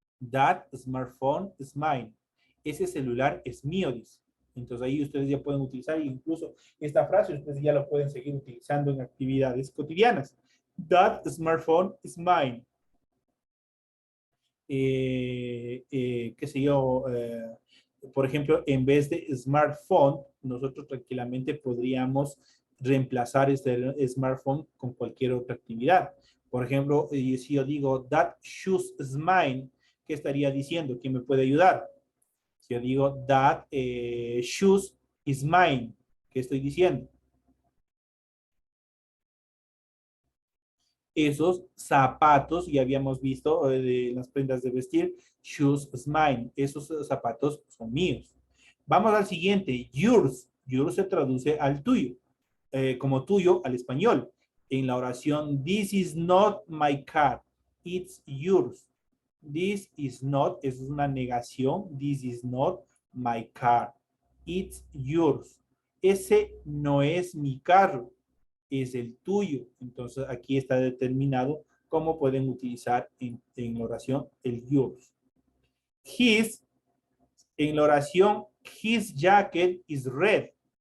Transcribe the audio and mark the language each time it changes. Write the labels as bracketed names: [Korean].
[English] That smartphone is mine. [Spanish] Ese celular es mío, dice. Entonces ahí ustedes ya pueden utilizar incluso esta frase, ustedes ya lo pueden seguir utilizando en actividades cotidianas. [English] That smartphone is mine. [Spanish] Qué sé yo, por ejemplo, en vez de smartphone, nosotros tranquilamente podríamos reemplazar este smartphone con cualquier otra actividad. Por ejemplo, si yo digo, [English] that shoes is mine, [Spanish] ¿qué estaría diciendo? ¿Quién me puede ayudar? Si yo digo, [English] that shoes is mine, [Spanish] ¿qué estoy diciendo? Esos zapatos, ya habíamos visto de las prendas de vestir, [English] shoes is mine, [Spanish] esos zapatos son míos. Vamos al siguiente, yours. Yours se traduce al tuyo, como tuyo al español. En la oración, [English] this is not my car, it's yours. This is not, [Spanish] es una negación, [English] this is not my car, it's yours. [Spanish] Ese no es mi carro, es el tuyo. Entonces aquí está determinado cómo pueden utilizar en la oración el yours. [English] His, [Spanish] en la oración, [English] his jacket is red.